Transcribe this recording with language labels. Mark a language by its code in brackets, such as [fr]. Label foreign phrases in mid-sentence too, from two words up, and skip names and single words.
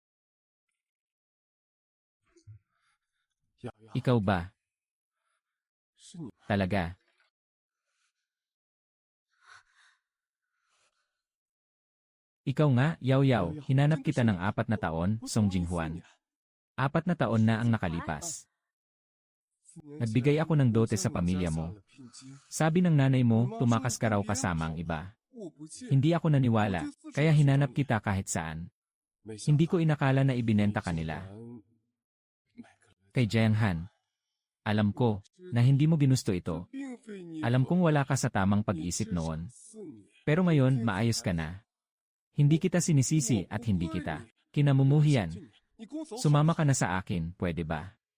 [zh] 瑶瑶， [tl] Ikaw ba? [zh] 是你 [tl] Talaga? Ikaw nga, Yao Yao, hinanap kita ng 4 na taon, [zh] 不 Song 同意4 Jinghuan. 年 [tl] 4 na taon na ang nakalipas. [zh] 4年 [tl] Nagbigay [zh] 前 [tl] ako ng dote [zh] 我 [tl] sa [zh] 向你 [tl] pamilya [zh] 家 [tl] mo. [zh] 下了聘金 [tl] Sabi ng nanay mo, tumakas ka raw kasama ang iba. [zh] 我不借 [tl] Hindi ako naniwala, kaya hinanap kita kahit saan. [zh] 没想 [tl] Hindi [zh] 到 [tl] ko inakala na [zh] 你 [tl] ibinenta [zh] 竟 [tl] kanila. [zh] 然买个了 [tl] Kay Jiang Han. Alam ko, na hindi mo ginusto [zh] 这 [tl] ito. [zh] 并非你 [tl] Alam [zh] 所 [tl] kong wala ka sa tamang [zh] 你 [tl] pag-isip [zh] 至少 [tl] noon. [zh] 4年 [tl] Pero ngayon, maayos ka na. Hindi kita sinisisi at hindi kita kinamumuhian. [zh] 你跟我走好 [tl] Sumama ka na sa akin, pwede ba?